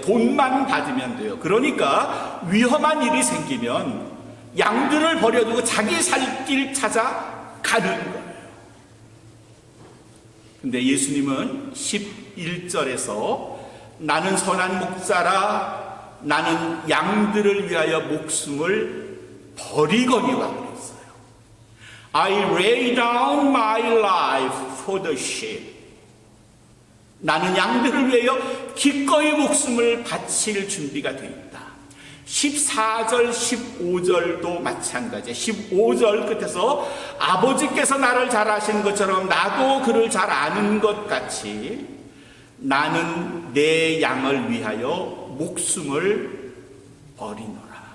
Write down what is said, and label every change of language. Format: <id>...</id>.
<ko>돈만 받으면 돼요. 그러니까 위험한 일이 생기면 양들을 버려두고 자기 살 길 찾아 가는 거예요. 근데 예수님은 11절에서 나는 선한 목자라. 나는 양들을 위하여 목숨을 버리거니와 그랬어요.</ko> <en>I lay down my life for the sheep.</en> <ko>나는 양들을 위하여 기꺼이 목숨을 바칠 준비가 되어 있다. 14절, 15절도 마찬가지예요. 15절 끝에서 아버지께서 나를 잘 아시는 것처럼 나도 그를 잘 아는 것 같이 나는 내 양을 위하여 목숨을 버리노라.</ko>